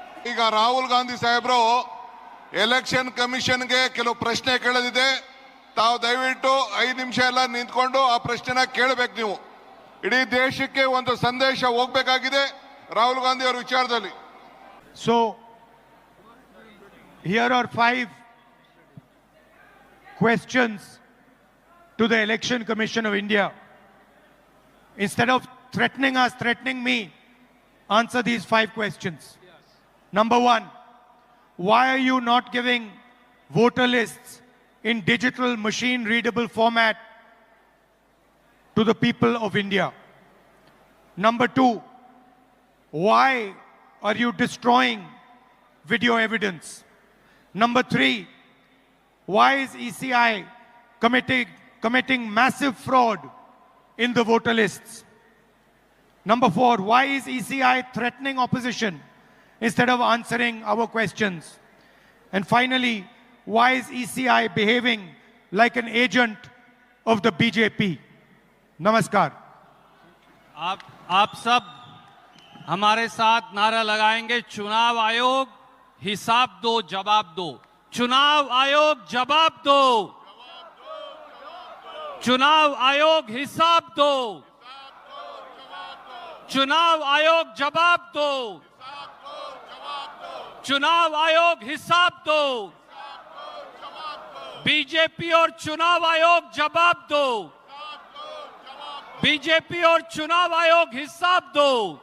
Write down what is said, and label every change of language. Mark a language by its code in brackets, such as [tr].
[kn] ಈಗ ರಾಹುಲ್ ಗಾಂಧಿ ಸಾಹೇಬ್ರು ಎಲೆಕ್ಷನ್ ಕಮಿಷನ್ಗೆ ಕೆಲವು ಪ್ರಶ್ನೆ ಕೇಳೋದಿದೆ. ತಾವು ದಯವಿಟ್ಟು 5 ನಿಮಿಷ ಎಲ್ಲ ನಿಂತ್ಕೊಂಡು ಆ ಪ್ರಶ್ನೆನ ಕೇಳಬೇಕು. ನೀವು ಇಡೀ ದೇಶಕ್ಕೆ ಒಂದು ಸಂದೇಶ ಹೋಗ್ಬೇಕಾಗಿದೆ ರಾಹುಲ್ ಗಾಂಧಿ ಅವರ ವಿಚಾರದಲ್ಲಿ. [en] So, here are 5 questions to the Election Commission of India. Instead of threatening us, threatening me, answer these 5 questions. Number 1, why are you not giving voter lists in digital machine readable format to the people of India? Number 2, why are you destroying video evidence? Number 3, why is ECI committing massive fraud in the voter lists? Number 4, why is ECI threatening opposition instead of answering our questions? And finally, why is ECI behaving like an agent of the BJP? Namaskar. [hi] आप सब हमारे साथ नारा लगाएंगे, चुनाव आयोग हिसाब दो, जवाब दो। चुनाव आयोग जवाब दो, चुनाव आयोग हिसाब दो, चुनाव आयोग जवाब दो, चुनाव आयोग हिसाब दो, बीजेपी और चुनाव आयोग जवाब दो, बीजेपी और चुनाव आयोग हिसाब दो।